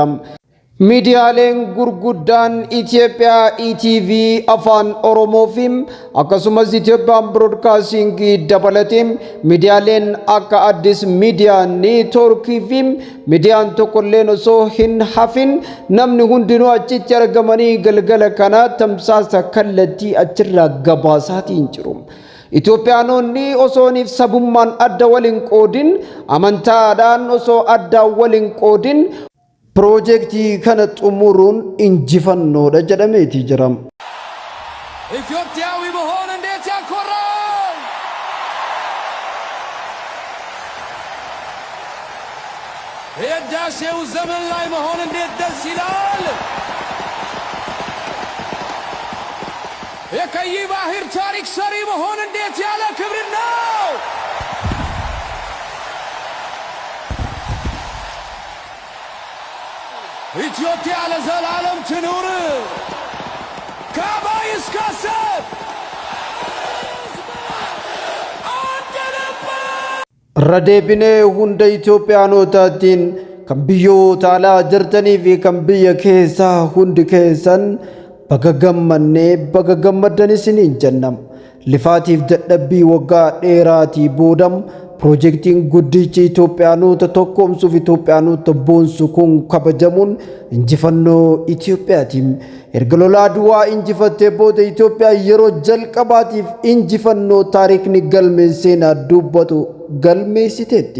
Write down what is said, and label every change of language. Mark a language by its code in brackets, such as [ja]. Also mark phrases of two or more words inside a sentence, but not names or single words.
[om] Miidiyaaleen gurguddaan Itoophiyaa ETV afaan Oromoofiim akkasumas Itoophiyaan Broadcasting dabalatee miidiyaaleen akka Addis Miidiyaa Neetwoorkiifiim miidiyaan tokkolleen osoo hin hafin namni hundinuu achitti argamanii galgala kana tamsaasa kallattii achirraa gabaasaatiin jiru. Itoophiyaanonni osooniif sabummaan adda waliin qoodin amantaadhaan osoo adda waliin qoodin Projektii kana xumuruun injifannoodha jedhameeti jira. [am] ኢትዮጵያዊ መሆን እንዴት ያኮራል! የህዳሴው ዘመን ላይ መሆን እንዴት ደስ ይላል! የቀይ ባህር ታሪክ ሰሪ መሆን እንዴት ያለ ክብር ነው! ኢትዮጵያ ለዘላለም ትኑር! ከአባይ እስከ አሰብ አንድ ልብ! [om] Radeebinee hunda Itoophiyaanotaatiin kan biyyoota alaa jirtanii fi kan biyya keessaa hundi keessan baga gammannee baga gammaddan isiniin jennam. Lifaatiif dadhabbii waggaa dheeraatii boodam Projektiin guddichi Itoophiyaanota tokkoomsuuf Itoophiyaanota boonsu kun kabajamuun injifannoo Itoophiyaatiin erga lola Aduwaa injifattee booda Itoophiyaa yeroo jalqabaatiif injifannoo taariikni galmeesseenaa dubbatu galmeessiteetti.